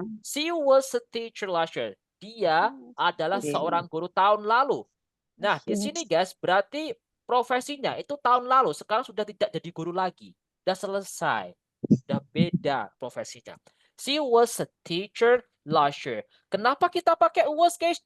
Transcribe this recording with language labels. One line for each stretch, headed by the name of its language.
English: She was a teacher last year.
Indonesian: Dia adalah seorang guru tahun lalu. Nah, di sini guys, berarti profesinya itu tahun lalu. Sekarang sudah tidak jadi guru lagi. Sudah selesai. Sudah beda profesinya.
English: She was a teacher last year.
Indonesian: Kenapa kita pakai was guys?